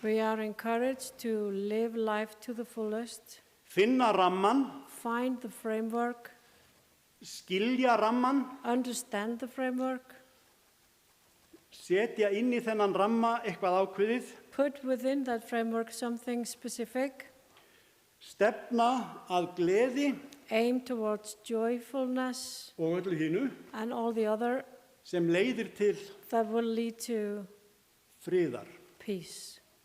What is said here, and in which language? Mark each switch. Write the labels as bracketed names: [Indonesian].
[English] We are encouraged to live life to the fullest, [Icelandic] finna ramman, [English] find the framework, [Icelandic] skilja ramman, [English] understand the framework, [Icelandic] setja inn í þennan ramma eitthvað ákveðið, [English] put within that framework something specific, [Icelandic] stefna að gleði [English] aim towards joyfulness [Icelandic] og öllu hínu [English] and all the other [Icelandic] sem leiðir til [English] that will lead to [Icelandic] friðar. [English] peace.